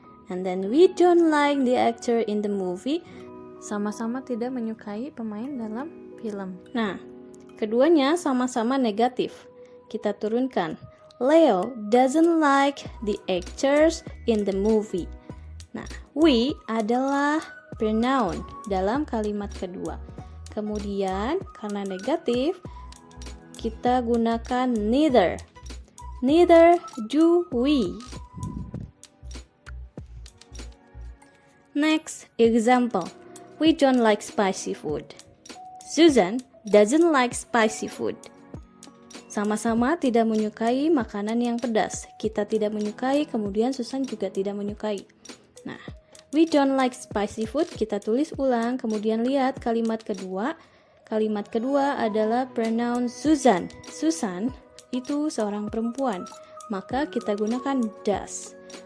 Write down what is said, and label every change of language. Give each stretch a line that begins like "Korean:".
English: And then we don't like the actor in the movie.
Indonesian: Sama-sama tidak menyukai pemain dalam film. Nah, keduanya sama-sama negatif. Kita turunkan.
English: Leo doesn't like the actors in the movie.
Indonesian: Nah, we adalah pronoun dalam kalimat kedua. Kemudian, karena negatif, kita gunakan neither.
English: Neither do we. Next example. We don't like spicy food. Susan doesn't like spicy food.
Indonesian: Sama-sama tidak menyukai makanan yang pedas. Kita tidak menyukai, kemudian Susan juga tidak menyukai. Nah,
English: we don't like spicy food,
Indonesian: kita tulis ulang, kemudian lihat kalimat kedua. Kalimat kedua adalah pronoun Susan. Susan itu seorang perempuan, maka kita gunakan does.